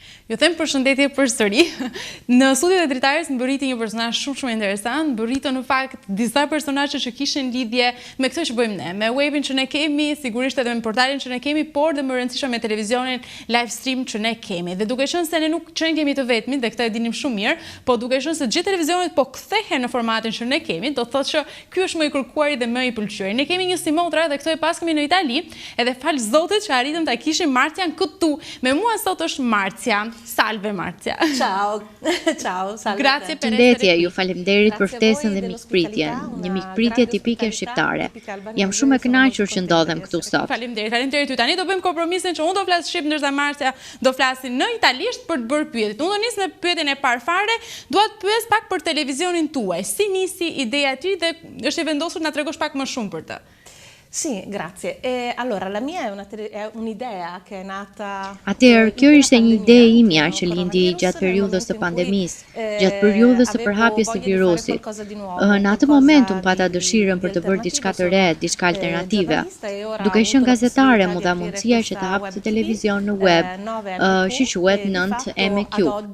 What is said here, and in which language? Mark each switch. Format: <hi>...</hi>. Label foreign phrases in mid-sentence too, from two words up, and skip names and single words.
<sq>Ju them përshëndetje përsëri. Në studion e dritares më bëriti një personazh shumë interesant, bërritën në fakt disa personazhe që kishin lidhje me këtë që bëjmë ne, me webin që ne kemi, sigurisht edhe me portalin që ne kemi, por dhe më rëndësishme me televizionin</sq> <en>live stream</en> <sq>që ne kemi. Dhe duke qenë se ne nuk që ne kemi të vetmit, dhe këtë e dinim shumë mirë, po duke qenë se gjithë televizionit po kthehen në formatin që ne kemi, do thotë që ky është më i kërkuari dhe më i pëlqyeri. Ne kemi një simotra dhe këtë e pas kemi në Itali, edhe fal Zotit që arritëm ta kishim Marcian këtu. Me mua sot është Marcia. Salve Marcia.</sq> <it>Ciao. Ciao, salve. Grazie per</it> <sq>Përshëndetje, ju faleminderit për ftesën dhe mikpritjen. Një mikpritje tipike shqiptare. Jam shumë e kënaqur që ndodhem këtu sot. Faleminderit ju. Tani do bëjmë kompromisin që unë do flas shqip ndërsa Marcia do flasi në italisht për të bërë pyetjet. Unë do nis me pyetjen e parë fare, dua të pyes pak për televizionin tuaj. Si nisi ideja e ty dhe është e vendosur na tregosh pak më shumë për të?</sq> <it>Sì, grazie. Allora, la mia è un'idea che è nata...</it> <sq>Atëherë, kjo ishte një ide imja që lindi gjatë periudhës së pandemisë, gjatë periudhës së përhapjes së virusit. Në atë moment unë pata dëshirën për të bërë diçka të re, diçka alternative. Duke qenë gazetare, mu dha mundësia që të hap të televizion në web, që quhet 9MQ.</sq>